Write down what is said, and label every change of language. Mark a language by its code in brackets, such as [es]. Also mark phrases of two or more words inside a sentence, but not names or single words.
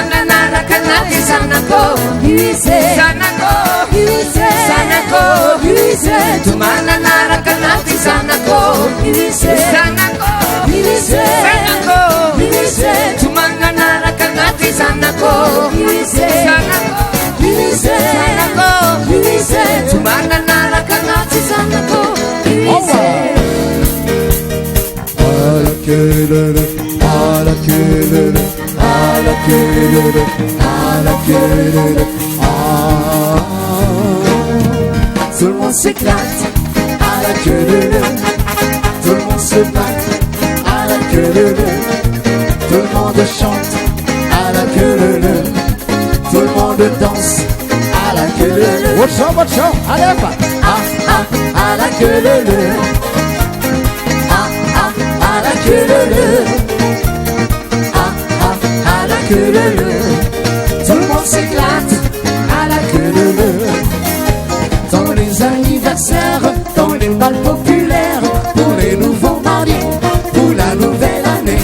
[mg] nanaraka anao ty zanako io izy zanako io izy zanako io izy toma nanaraka anao ty zanako io izy zanako io izy zanako io izy toma nanaraka anao ty zanako io izy zanako io izy zanako io izy toma nanaraka anao ty zanako io izy [fr] Tout le monde s'éclate à la queue de leu. Tout le monde se bat à la queue de leu. Tout le monde chante à la queue de leu. Tout le monde danse à la queue de leu. [en] What's up, what's up? [fr] Allez, pas. À la queue de leu. À la queue de leu. À la queue de leu. Tout le monde s'éclate à la queue de leu. Dans les anniversaires, dans les balles populaires, pour les nouveaux mariés, pour la nouvelle année.